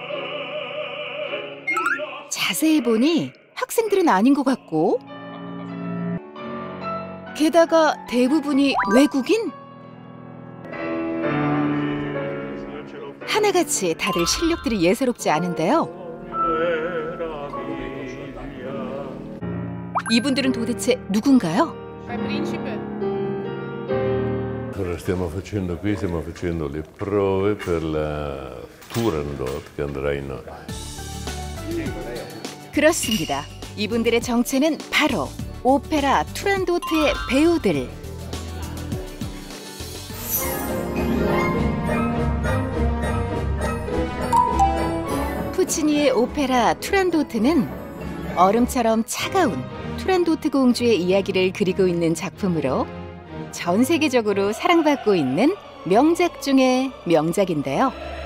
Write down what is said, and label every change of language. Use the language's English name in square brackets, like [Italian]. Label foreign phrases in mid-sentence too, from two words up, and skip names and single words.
[Korean] 자세히 보니 학생들은 아닌 것 같고 게다가 대부분이 외국인? 하나같이 다들 실력들이 예사롭지 않은데요. 이분들은 도대체 누군가요? [Italian] Stiamo facendo le prove per la Turandot che andrà in [Korean] 그렇습니다. 이분들의 정체는 바로 오페라 투란도트의 배우들. 푸치니의 오페라 투란도트는 얼음처럼 차가운 투란도트 공주의 이야기를 그리고 있는 작품으로 전 세계적으로 사랑받고 있는 명작 중의 명작인데요.